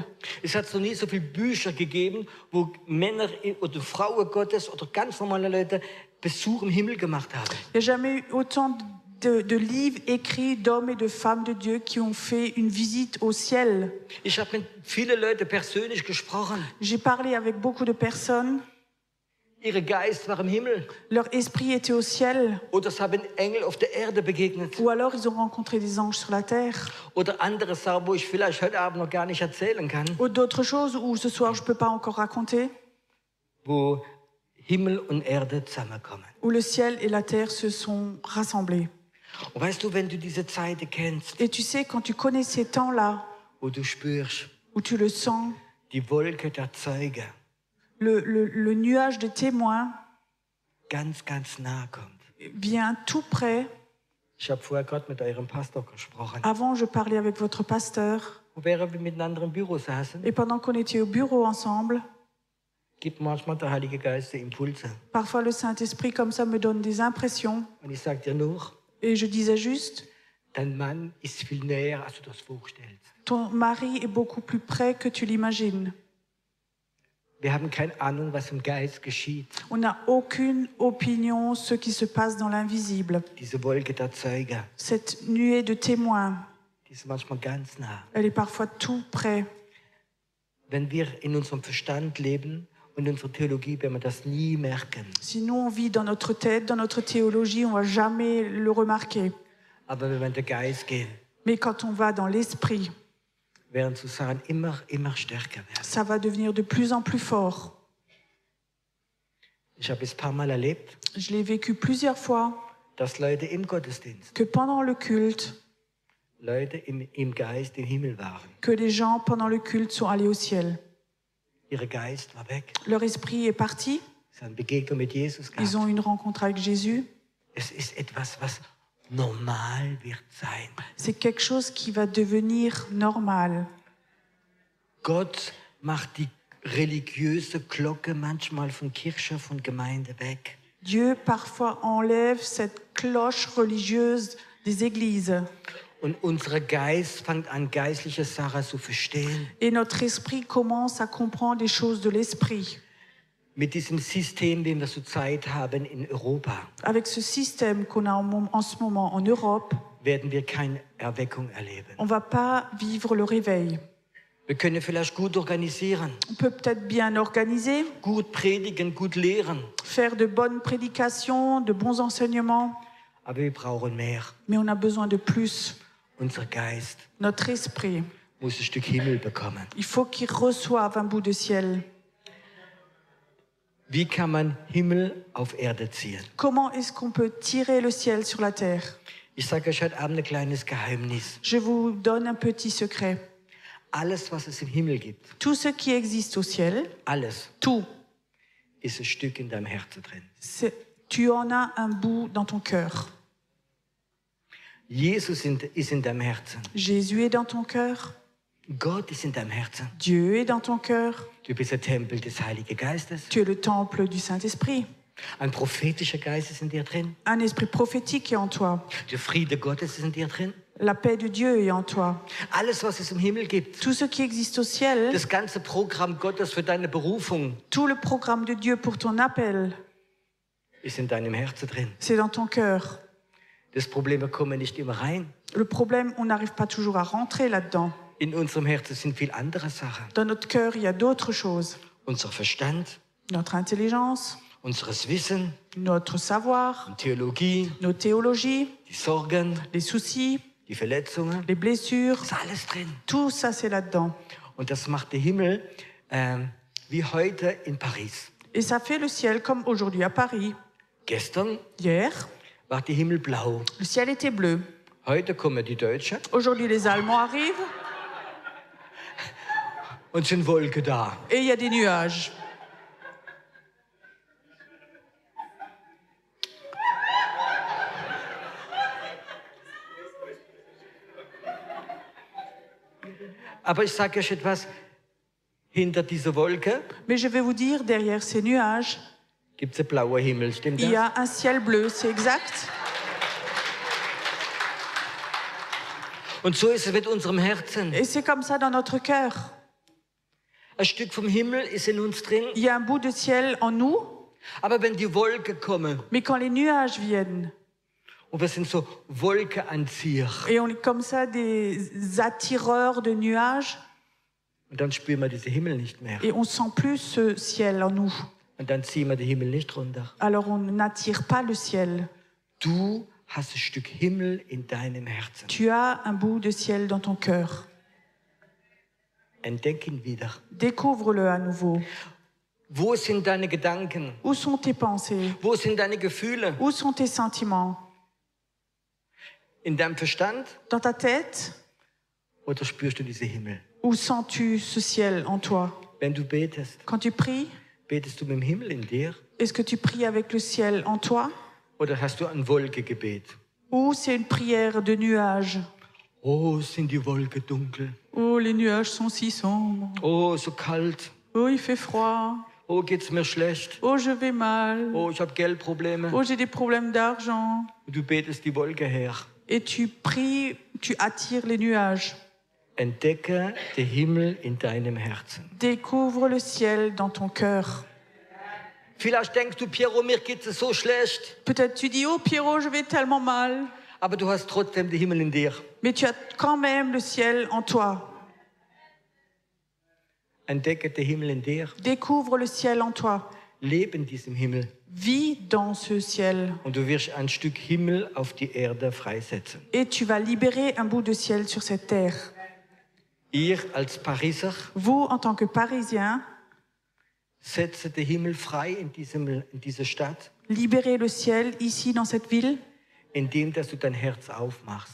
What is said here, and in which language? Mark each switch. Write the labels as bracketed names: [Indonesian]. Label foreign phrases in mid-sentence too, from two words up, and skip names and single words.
[German] Es hat noch nie so viele Bücher gegeben, wo Männer oder Frauen Gottes oder ganz normale Leute Besuch im Himmel gemacht haben. [French] Il n'y a jamais eu autant de livres écrits d'hommes et de femmes de Dieu qui ont fait une visite au ciel. [German] Ich habe mit vielen Leuten persönlich gesprochen. [French] J'ai parlé avec beaucoup de personnes. [German] Ihr Geist war im Himmel. [French] Leur esprit était au ciel. [German] Oder es haben Engel auf der Erde begegnet. [French] Ou alors ils ont rencontré des anges sur la terre. [German] Oder andere Sachen, wo ich vielleicht heute Abend noch gar nicht erzählen kann. [French] Ou d'autres choses où ce soir je ne peux pas encore raconter. [German] Wo Himmel und Erde zusammenkommen. [French] Où le ciel et la terre se sont rassemblés. [German] Und weißt du, wenn du diese Zeiten kennst, [French] Et tu sais, quand tu connais ces temps-là, [German] wo du spürst, [French] où tu le sens, [German] die Wolke der Zeuge [French] le nuage de témoins [German] ganz, ganz nah kommt. [French] vient tout près. [German] Ich habe vorher gerade mit eurem Pastor gesprochen. [French] Avant, je parlais avec votre pasteur. [German] Und während wir miteinander im Büro saßen, [French] Et pendant qu'on était au bureau ensemble, [German] gibt manchmal der Heilige Geist die Impulse. [French] parfois le Saint-Esprit comme ça me donne des impressions. [German] Und ich sage dir nur, [French] Et je disais juste, [German] dein Mann ist viel näher, als du das vorstellst. [French] ton mari est beaucoup plus près que tu l'imagines. [German] Wir haben keine Ahnung, was im Geist geschieht. [French] On n'a aucune opinion ce qui se passe dans l'invisible. [German] Diese Wolke der Zeuge, [French] Cette nuée de témoins, [German] die ist manchmal ganz nah. [French] elle est parfois tout près. [German] Wenn wir in unserem Verstand leben und in unserer Theologie, werden wir das nie merken. [French] Si nous on vit dans notre tête, dans notre théologie, on va jamais le remarquer. [German] Aber wenn wir in den Geist gehen, [French] Mais quand on va dans l'esprit, [German] werden Sachen immer stärker werden. [French] ça va devenir de plus en plus fort. [German] Ich habe es ein paar Mal erlebt, [French] Je l'ai vécu plusieurs fois, [German] dass Leute im Gottesdienst, [French] que pendant le culte, [German] Leute im Geist im Himmel waren. [French] que les gens pendant le culte sont allés au ciel. [German] Ihr Geist war weg. [French] Leur esprit est parti, [German] Sie haben Begegnung mit Jesus gehabt. [French] ils ont eu une rencontre avec Jésus. [German] Es ist etwas, was normal wird sein. [French] C'est quelque chose qui va devenir normal. [German] Gott macht die religiöse Glocke manchmal von Kirche, von Gemeinde weg. [French] Dieu parfois enlève cette cloche religieuse des églises. [German] Und unser Geist fängt an, geistliche Sachen zu verstehen. [French] Et notre esprit commence à comprendre les choses de l'esprit. [German] Mit diesem System, den wir zurzeit haben in Europa, [French] Avec ce système qu'on a en ce moment en Europe, [German] werden wir keine Erweckung erleben. [French] on ne va pas vivre le réveil. [German] Wir können vielleicht gut organisieren, [French] On peut peut-être bien organiser, [German] gut predigen, gut lehren, [French] faire de bonnes prédications, de bons enseignements, [German] aber wir brauchen mehr. [French] mais on a besoin de plus. [German] Unser Geist [French] Notre esprit, [German] muss ein Stück Himmel bekommen. [French] il faut qu'il reçoive un bout de ciel. [German] Wie kann man Himmel auf Erde ziehen? [French] Comment est-ce qu'on peut tirer le ciel sur la terre? [German] Ich sage euch heute Abend ein kleines Geheimnis. [French] Je vous donne un petit secret. [German] Alles, was es im Himmel gibt, [French] Tout ce qui existe au ciel, [German] alles [French] tout, [German] ist ein Stück in deinem Herzen drin. [French] tu en as un bout dans ton cœur. [German] Jesus ist in deinem Herzen. [French] Jésus est dans ton cœur. [German] Gott ist in deinem Herzen. [French] Dieu est dans ton cœur. [German] Du bist der Tempel des Heiligen Geistes. [French] Tu es le temple du Saint-Esprit. [German] Ein prophetischer Geist ist in dir drin. [French] Un esprit prophétique est en toi. [German] Der Friede Gottes ist in dir drin. [French] La paix de Dieu est en toi. [German] Alles, was es im Himmel gibt, [French] Tout ce qui existe au ciel, [German] das ganze Programm Gottes für deine Berufung, [French] tout le programme de Dieu pour ton appel, [German] ist in deinem Herzen drin. [French] c'est dans ton cœur. [German] Das Problem, wir kommen nicht immer rein. [French] Le problème, on n'arrive pas toujours à rentrer là-dedans. [German] In unserem Herzen sind viel andere Sachen. [French] Dans notre cœur, il y a d'autres choses. [German] Unser Verstand, [French] Notre intelligence, [German] unseres Wissen, [French] notre savoir, [German] Theologie, [French] nos théologies, [German] die Sorgen, [French] les soucis, [German] die Verletzungen. [French] les blessures. [German] Ist alles drin. [French] Tout ça, c'est là-dedans. [German] Und das macht der Himmel wie heute in Paris. [French] Et ça fait le ciel comme aujourd'hui à Paris. [German] Gestern [French] Hier, [German] war der Himmel blau. [French] le ciel était bleu. [German] Heute kommen die Deutschen [French] Aujourd'hui, les Allemands arrivent [German] und sind Wolken da. [French] et il y a des nuages. [German] Aber ich sage euch etwas, hinter dieser Wolke [French] Mais je vais vous dire, derrière ces nuages, [German] gibt es einen blauen Himmel. Stimmt [French] il y [German] das? [French] a un ciel bleu, c'est exact. [German] Und so ist es mit unserem Herzen. [French] Et c'est comme ça dans notre cœur. [German] Ein Stück vom Himmel ist in uns drin. [French] Il y a un bout de ciel en nous, [German] Aber wenn die Wolken kommen, [French] mais quand les nuages viennent, [German] und wir sind so Wolkenanzieher, [French] et on est comme ça des attireurs de nuages, [German] und dann spüren wir diesen Himmel nicht mehr. [French] et on sent plus ce ciel en nous. [German] Und dann ziehen wir den Himmel nicht runter. [French] Alors on n'attire pas le ciel. [German] Du hast ein Stück Himmel in deinem Herzen. [French] Tu as un bout de ciel dans ton cœur. [German] Entdeck ihn wieder. [French] Découvre-le à nouveau. [German] Wo sind deine Gedanken? [French] Où sont tes pensées? [German] Wo sind deine Gefühle? [French] Où sont tes sentiments? [German] In deinem Verstand? [French] Dans ta tête? [German] Oder spürst du diesen Himmel? [French] Où sens-tu ce ciel en toi? [German] Wenn du betest, [French] Quand tu pries, [German] betest du mit dem Himmel in dir? [French] est-ce que tu pries avec le ciel en toi? [German] Oder hast du ein Wolkengebet? [French] Ou c'est une prière de nuages? [German] Oh, sind die Wolken dunkel. [French] Oh, les nuages sont si sombres. [German] Oh, so kalt. [French] Oh, il fait froid. [German] Oh, geht's mir schlecht. [French] Oh, je vais mal. [German] Oh, ich habe Geldprobleme. [French] Oh, j'ai des problèmes d'argent. [German] Und du betest die Wolke her. [French] Et tu pries, tu attires les nuages. [German] Entdecke den Himmel in deinem Herzen. [French] Découvre le ciel dans ton cœur. [German] Vielleicht denkst du, Piero, mir geht's so schlecht. [French] Peut-être tu dis, oh Pierrot, je vais tellement mal. [German] Aber du hast trotzdem den Himmel in dir. [French] Mais tu as quand même le ciel en toi. [German] Entdecke den Himmel in dir. [French] Découvre le ciel en toi. [German] Lebe in diesem Himmel. [French] Vis dans ce ciel. [German] Und du wirst ein Stück Himmel auf die Erde freisetzen. [French] Et tu vas libérer un bout de ciel sur cette terre. [German] Ihr als Pariser [French] Vous, en tant que Parisiens, [German] setze den Himmel frei in dieser Stadt, [French] libérez le ciel ici dans cette ville, [German] indem dass du dein Herz aufmachst